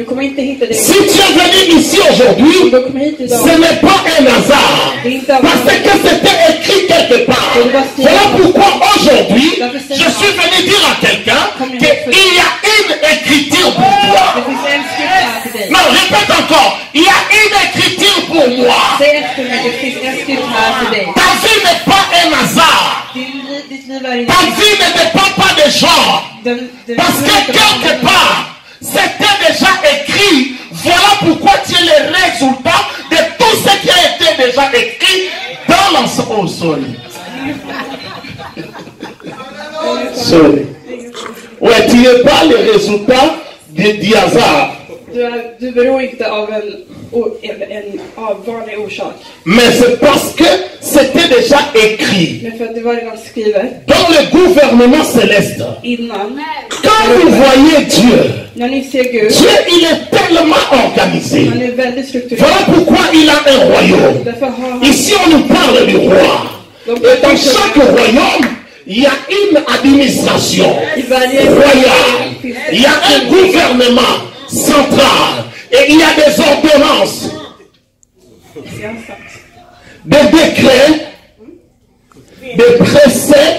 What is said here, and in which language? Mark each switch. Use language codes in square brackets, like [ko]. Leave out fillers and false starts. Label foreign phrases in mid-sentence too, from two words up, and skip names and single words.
[fr] Si tu es venu ici aujourd'hui, ce n'est pas un hasard. Parce que c'était écrit quelque part. Voilà pourquoi aujourd'hui, je suis venu dire à quelqu'un qu'il y a une écriture pour toi. Non, répète encore. Il y a une écriture pour moi. [sv] det finns ett slut här för dig. [fr] Ta vie n'est pas un hasard. [sv] Ditt liv är inte... [fr] Ta vie ne dépend pas des gens. Parce que quelque part, c'était déjà écrit. Voilà pourquoi tu es le résultat de tout ce qui a été déjà écrit dans l'ensemble. Oh, sorry. Ouais, tu n'es pas le résultat du hasard. [sv] Du beror inte av en vanlig orsak. [fr] Mais c'est parce que c'était déjà écrit. [sv] Men för att det var redan skrivet. [fr] Dans le gouvernement céleste. Innan. Quand vous voyez Dieu, [sv] När ni ser Gud. [fr] Dieu il est tellement organisé. [sv] Han är väldigt strukturerad. [fr] Voilà pourquoi il a un royaume. [sv] Därför har han... [fr] Ici on nous parle du roi. Et dans chaque royaume, il y a une administration royale. Il y a un gouvernement central. Et il y a des ordonnances, des décrets, des préceptes.